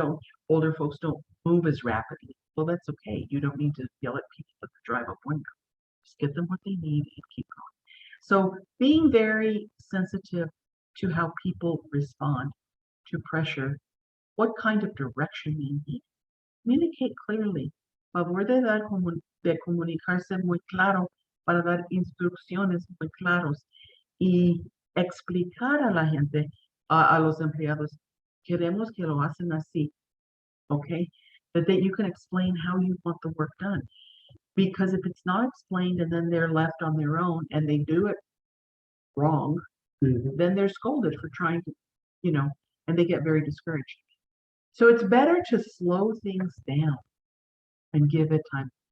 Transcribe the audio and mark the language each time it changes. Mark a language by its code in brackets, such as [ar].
[en] Or older folks don't move as rapidly. Well, that's okay. You don't need to yell at people at the drive-up window. Just get them what they need and keep going. So being very sensitive to how people respond to pressure, what kind of direction they need. Communicate clearly. [es] Favor de comunicarse muy claro para dar instrucciones muy claros y explicar a la gente, a los empleados, queremos que lo hacen así, okay? [en] That you can explain how you want the work done. Because if it's not explained and then they're left on their own and they do it wrong, then they're scolded for trying to, and they get very discouraged. So it's better to slow things down and give it time.